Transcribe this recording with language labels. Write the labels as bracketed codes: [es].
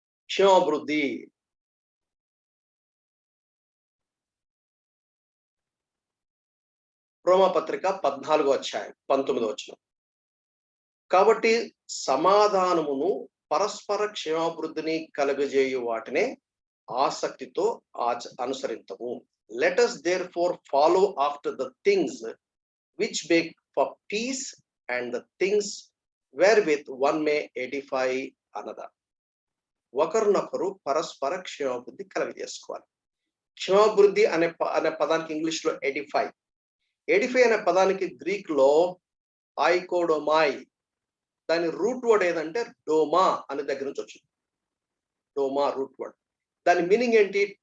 [te] క్షేమాభివృద్ధి రోమాపత్రిక 14వ అధ్యాయం 19వ వచనం. కాబట్టి సమాధానమును పరస్పర క్షేమాభివృద్ధిని కలుగజేయు వాటినే ఆసక్తితో అనుసరించము. [en] Let us therefore follow after the things which make for peace and the things wherewith one may edify another. [te] ఒకరినొకరు పరస్పర క్షేమాభివృద్ధి కలుగజేసుకోవాలి. క్షేమాభివృద్ధి అనే పదానికి ఇంగ్లీష్ లో ఎడిఫై అనే పదానికి గ్రీక్ లో ఐకోడోమాయ్, దాని రూట్ వర్డ్ ఏదంటే డోమా అనే దగ్గర నుంచి వచ్చింది. డోమా రూట్ వర్డ్. దాని మీనింగ్ ఏంటి?